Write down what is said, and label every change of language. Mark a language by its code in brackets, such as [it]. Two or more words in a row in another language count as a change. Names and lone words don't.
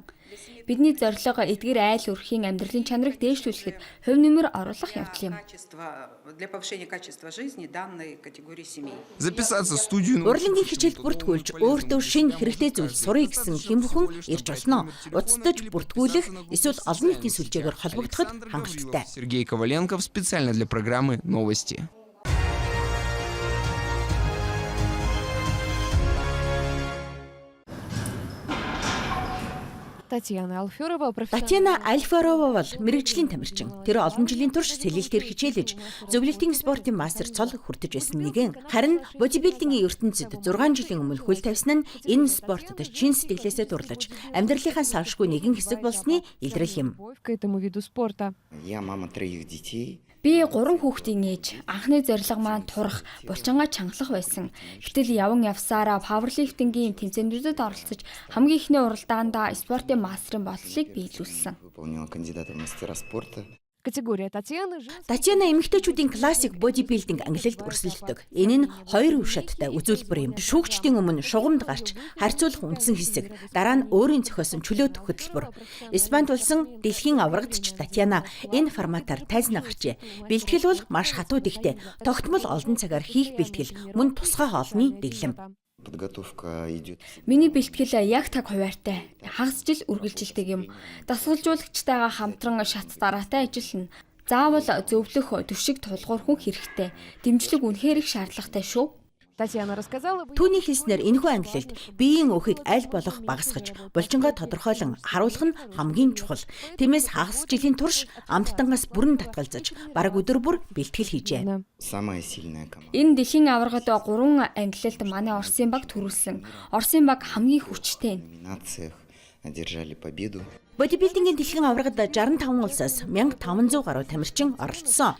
[mn] Бидний зорилго эдгээр айл өрхийн амьдралын чанарыг дээшлүүлэхэд хувь нэмэр оруулах явдал юм. Урлагийн хичээлд бүртгүүлж өөртөө шинэ хэрэгтэй зүйл сурыг гэсэн хэн бүхэн ирж болно. Уцтаж бүртгүүлэх эсвэл олон нийтийн сүлжээгээр холбогдоход хангалттай. [ru] Сергей Коваленков специально для программы «Новости». [mn] Татьяна Альферова бол мэрэгжлийн тамирчин. Тэр олон жилийн турш сэлэлтээр хичээлж, зөвлөлтийн спортын мастер цол хүртэж байсан нэгэн. Харин бодибилдингийн ертөнцид 6 жилийн өмнө хөл тавьсан нь энэ спортод чин сэтгэлээсээ дурлаж, амьдралынхаа салшгүй нэгэн хэсэг болсны илрэл юм. [ru] Я мама 3 детей. [mn] Би 3 хүүхдийн ээж. Анхны зорилго маань турах, булчингаа чангалах байсан. Гэтэл яван явсараа паверлифтингийн тэмцээнүүдэд оролцож хамгийн ихний уралдаандаа спортын мастерын боловсролыг биелүүлсэн. [ru] Выполнила кандидата в мастера спорта. [mn] Татьяна эмэгтэйчүүдийн классик бодибилдинг ангилалд өрсөлддөг. Энэ нь 2 үе шаттай үзүүлбэр юм. Шүүгчдийн өмнө шугамд гарч харьцуулах үндсэн хэсэг, дараа нь өөрийн зохиосон чөлөөт хөтөлбөр. Испанд болсон дэлхийн аврагч Татьяна энэ форматаар тайзнаа гарчээ. Бэлтгэл бол маш хатуу дихтэй. Тогтмол олдон цагаар хийх бэлтгэл мөн тусгай хоолны дэглэм. [ru] Подготовка идет. [mn] Миний бэлтгэл яг таг хуваартай. Хагас жил үргэлжилдэг юм. Дасгалжуулагчтайгаа хамтран шат дараатай ажиллана. Заавал зөвлөх төвшиг тулгуур хүн хэрэгтэй. Дэмжлэг үнэхээр их шаардлагатай шүү. Түүний хэлснээр энэхүү ангилалд биеийн өөхийг аль болох багасгаж, булчингаа тодорхойлон харуулах нь хамгийн чухал. Тиймээс хагас жилийн турш амттангаас бүрэн татгалзаж, бараг өдөр бүр бэлтгэл хийжээ. [ru] Самая сильная команда. [mn] Энэ дэлхийн аваргад 3 ангилалд манай Оросын баг төрүүлсэн. Оросын баг хамгийн хүчтэй. [ru] В номинациях одержали победу. [mn] Бодибилдингийн дэлхийн аваргад 65 улсаас 1500 гаруй тамирчин оролцсон.